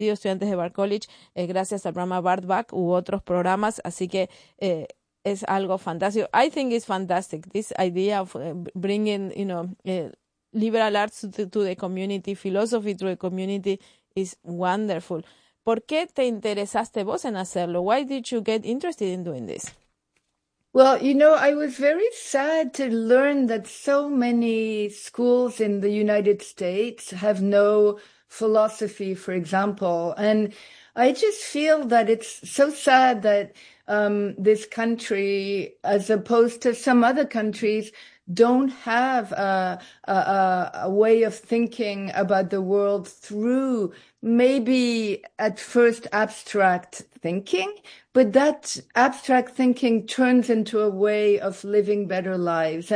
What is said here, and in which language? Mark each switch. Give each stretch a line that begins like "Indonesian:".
Spanish: y estudiantes de Bard College, gracias al programa Bard Back u otros programas. Así que es algo fantástico.
English: I think it's fantastic, this idea of bringing, you know, liberal arts to the community, philosophy to the community is wonderful.
Spanish: ¿Por qué te interesaste vos en hacerlo?
English: Why did you get interested in doing this? Well, you know, I was very sad to learn that so many schools in the United States have no philosophy, for example. And I just feel that it's so sad that this country, as opposed to some other countries, don't have a way of thinking about the world through maybe at first abstract thinking, but that abstract thinking turns into a way of living better lives.